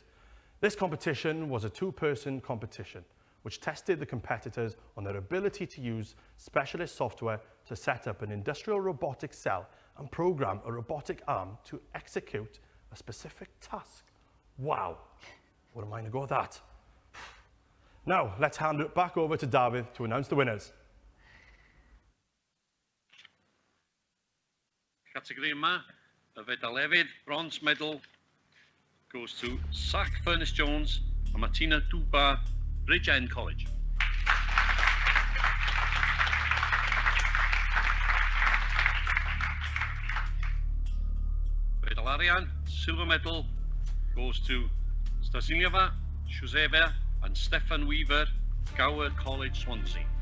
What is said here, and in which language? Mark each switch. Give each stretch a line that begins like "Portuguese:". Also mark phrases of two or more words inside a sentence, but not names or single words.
English: This competition was a two-person competition which tested the competitors on their ability to use specialist software to set up an industrial robotic cell and program a robotic arm to execute a specific task. Wow, what am I going to go with that? Now, let's hand it back over to David to announce the winners.
Welsh: Category yma, y fedal hefyd,
English: bronze medal, goes to Zach Furness Jones and Martina Duba, Bridge End College.
Welsh: Fedal arian,
English: silver medal, goes to Sgiliau, Joseba and Stefan Weaver, Gower College, Swansea.